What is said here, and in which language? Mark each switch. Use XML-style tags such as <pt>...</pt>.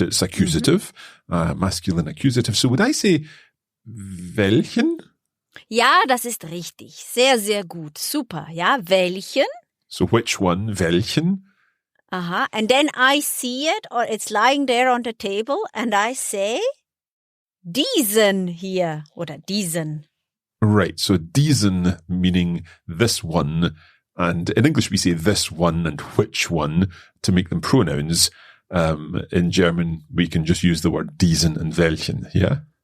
<en>It's accusative, masculine accusative. So would I say welchen?</en> <de>Ja, das ist richtig. Sehr, sehr gut. Super. Ja, welchen?</de> <en>So which one? Welchen? Aha. And then I see it or it's lying there on the table and I say?</en> <de>diesen hier oder diesen.</de> <en>Right, so diesen meaning this one, and in English we say this one and which one to make them pronouns. In German we can just use the word diesen and welchen, yeah?</en>